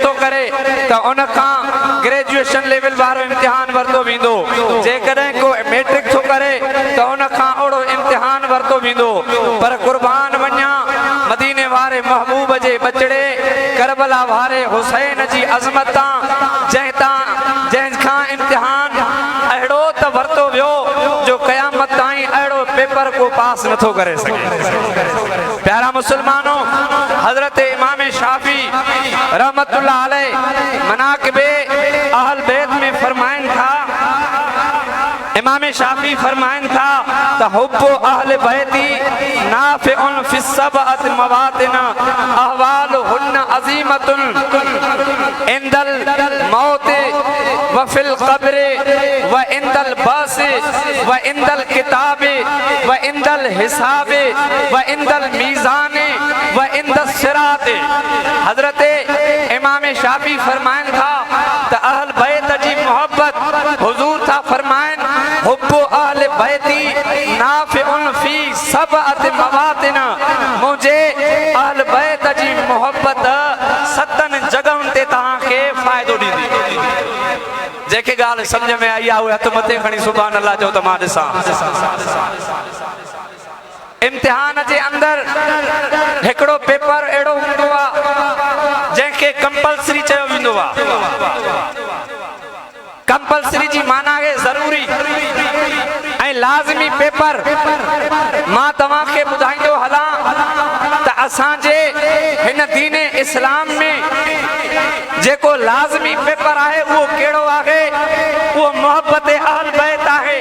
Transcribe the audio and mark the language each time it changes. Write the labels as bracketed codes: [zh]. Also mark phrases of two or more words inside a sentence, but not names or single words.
[sd] तो करे त उन खां ग्रेजुएशन लेवल वारो इम्तिहान वरतो वेंदो जेकॾहिं को मैट्रिक तो करे त उन खां ओड़ो इम्तिहान वरतो वेंदो पर कुर्बान वञा मदीने वारे महबूब जे बचड़े करबला वारे हुसैन जी अज़मत जंहिं खां इम्तिहान अहिड़ो त वरतो वियो जो क़यामत ताईं अहिड़ो पेपर को पास नथो करे सघे। प्यारा मुसलमानों, हजरत इमाम शाफी [ar] رحمة الله عليه [sd] मनाक़िबे अहल बैत में फरमाइन था इमाम शाफी फरमाइन था त [ar] حب أهل البيت نافع في سبعة مواطن أهوالهن عظيمة عند الموت وفي القبر وعند البعث وعند الكتاب وعند الحساب وعند الميزان وعند الصراط. [sd] हजरत इमाम शाफी फरमाइन था त अहल बैत जी मोहब्बत हुजूर था फरमाइन [ar] حب أهل البيت نافع في سبعة مواطن [sd] मुझे अहल बैत जी मोहब्बत सतन जगहुनि ते तव्हांखे फ़ाइदो ॾींदी। जेके ॻाल्हि सम्झ में आई आहे उहे हथ मथे खणी [ar] سبحان الله [sd] चओ त मां ॾिसां। इम्तिहान जे अंदरि हिकिड़ो पेपर अहिड़ो हूंदो आहे जंहिंखे कंपल्सरी चयो वेंदो आहे। कंपल्सरी जी माना है ज़रूरी ऐं लाज़मी पेपर। मां तव्हांखे ॿुधाईंदो हलां त असांजे हिन दीन इस्लाम में जेको लाज़मी पेपर आहे उहो कहिड़ो आहे? उहो मोहब्बत अहल बैत आहे।